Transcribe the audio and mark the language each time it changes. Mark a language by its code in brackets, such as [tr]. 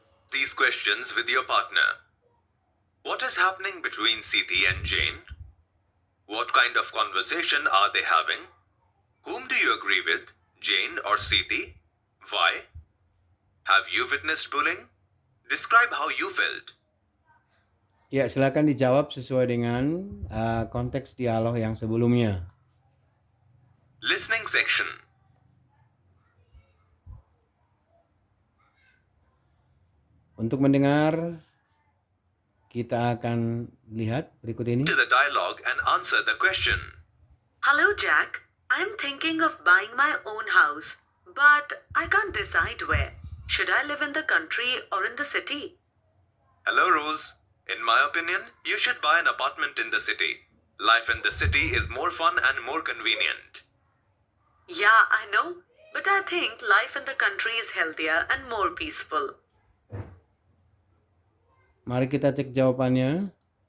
[en] These questions with your partner. What is happening between Siti and Jane? What kind of conversation are they having? Whom do you agree with, Jane or Siti? Why? Have you witnessed bullying? Describe how you felt. [id] Ya, silakan dijawab sesuai dengan konteks dialog yang sebelumnya. [en] Listening section. [id] Untuk mendengar, kita akan lihat berikut ini. [en] To the dialogue and answer the question. Hello, Jack. I'm thinking of buying my own house, but I can't decide where. Should I live in the country or in the city? Hello, Rose. In my opinion, you should buy an apartment in the city. Life in the city is more fun and more convenient. Yeah, I know. But I think life in the country is healthier and more peaceful. [id] Mari kita cek jawabannya.